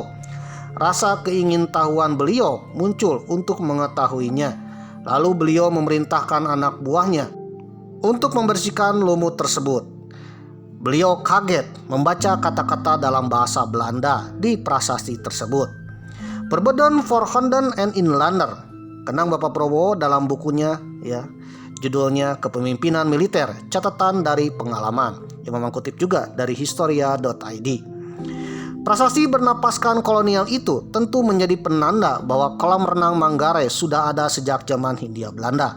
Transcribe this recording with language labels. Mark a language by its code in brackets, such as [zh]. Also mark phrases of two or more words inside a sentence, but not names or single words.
[id] Rasa keingintahuan beliau muncul untuk mengetahuinya. Lalu beliau memerintahkan anak buahnya untuk membersihkan lumut tersebut. Beliau kaget membaca kata-kata dalam bahasa Belanda di prasasti tersebut. [nl] Verboden Voorhanden en Inlander, [id] kenang Bapak Prabowo dalam bukunya ya, judulnya Kepemimpinan Militer, Catatan dari Pengalaman, yang Mamang kutip juga dari historia.id. Prasasti bernapaskan kolonial itu tentu menjadi penanda bahwa kolam renang Manggarai sudah ada sejak zaman Hindia Belanda.